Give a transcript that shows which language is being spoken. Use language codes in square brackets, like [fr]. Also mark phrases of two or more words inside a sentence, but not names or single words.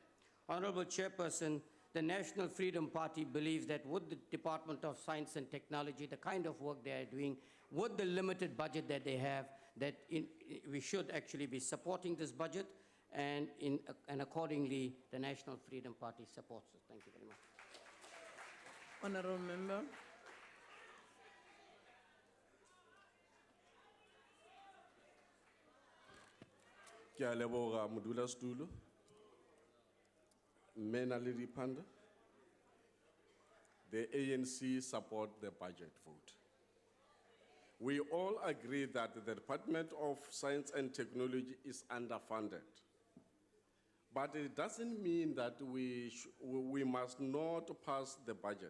[en] Honorable Chairperson, the National Freedom Party believes that with the Department of Science and Technology, the kind of work they are doing, with the limited budget that they have, that we should actually be supporting this budget, and accordingly, the National Freedom Party supports it. Thank you very much. Honourable Member. [tn] Ke a leboga modulasetulo, mme na le diphanda. [en] The ANC support the budget vote. We all agree that the Department of Science and Technology is underfunded. But it doesn't mean that we must not pass the budget.